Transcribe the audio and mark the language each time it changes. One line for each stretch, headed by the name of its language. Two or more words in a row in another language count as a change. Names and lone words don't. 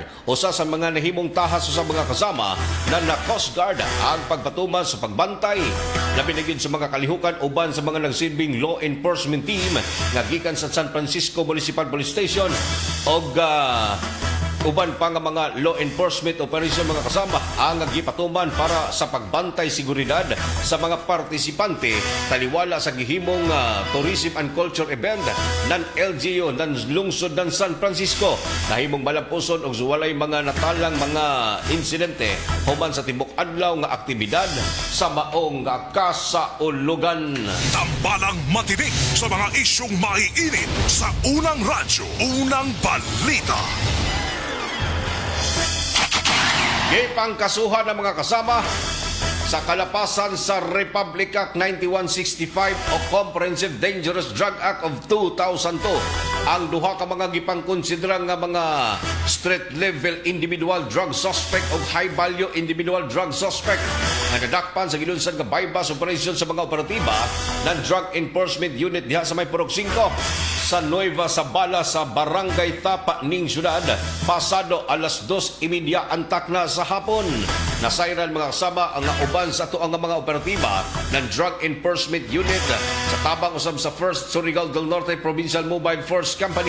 Cebuano: Usa sa mga nahimong tahas sa mga kasama na Coast Guard ang pagpatuman sa pagbantay labi na gyud sa mga kalihukan uban sa mga nagsilbing
English: law enforcement team
Cebuano: nga gikan sa San Francisco Municipal Police Station og uban pa nga mga
English: law enforcement operation
Cebuano: mga kasama ang gipatuman para sa pagbantay seguridad sa mga partisipante taliwala sa gihimong
English: tourism and culture event
Cebuano: ng LGU ng lungsod ng San Francisco. Nahimong malampuson og walay mga natalang mga insidente human sa timbok adlaw nga aktibidad sa maong kasaulugan.
Filipino: Tambalang matinik sa mga isyong maiinit sa unang radyo, unang balita.
Cebuano: Gipangkasuhan ng mga kasama sa kalapasan sa Republic Act 9165 o Comprehensive Dangerous Drug Act of 2002 ang duha ka mga gipangkonsidera nga mga
English: street level individual drug suspect
Cebuano: o
English: high value individual drug suspect
Cebuano: nga nadakpan sa gilunsad nga
English: bypass operation
Cebuano: sa mga operatiba ng Drug Enforcement Unit diha sa may Purok 5 sa Nueva Sabala sa Barangay Tapa ning syudad pasado alas 2:30 antak na sa hapon. Nasayran mga kasama ang uban sa tuang mga operatiba ng Drug Enforcement Unit sa tabang usab sa 1st Surigao del Norte Provincial Mobile Force Company.